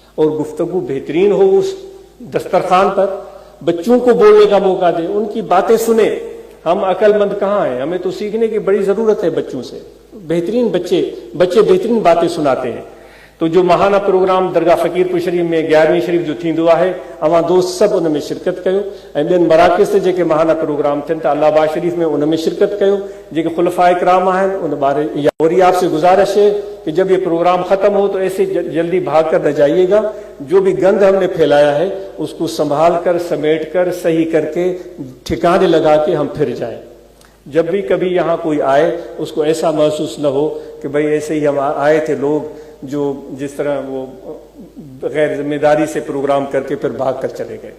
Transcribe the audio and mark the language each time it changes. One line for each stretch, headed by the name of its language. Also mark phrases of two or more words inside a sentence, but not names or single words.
Urdu: اور گفتگو بہترین ہو اس دسترخوان پر، بچوں کو بولنے کا موقع دیں، ان کی باتیں سنیں. ہم عقل مند کہاں ہیں؟ ہمیں تو سیکھنے کی بڑی ضرورت ہے بچوں سے. بہترین بچے بہترین باتیں سناتے ہیں. تو جو ماہانہ پروگرام درگاہ فقیر پور شریف میں 11ویں شریف
Sindhi: جو تھیندو ہے، ہمارا دوست سب ان میں شرکت کयो. ऐं ॿियनि मराकज़ ते जेके महाना प्रोग्राम थियनि था अल्लाह आबाद शरीफ में उनमें शिरकत कयो. जेके खुलफाए कराम आहिनि उन बारे
Urdu: اور یہ آپ سے گزارش ہے کہ جب یہ پروگرام ختم ہو تو ایسے جلدی بھاگ کر نہ جائیے گا. جو بھی گند ہم نے پھیلایا ہے اس کو سنبھال کر سمیٹ کر صحیح کر کے ٹھکانے لگا کے ہم پھر جائیں. جب بھی کبھی یہاں کوئی آئے اس کو ایسا محسوس نہ ہو کہ بھائی ایسے ہی ہم آئے تھے لوگ جو جس طرح وہ غیر ذمہ داری سے پروگرام کر کے پھر بھاگ کر چلے گئے.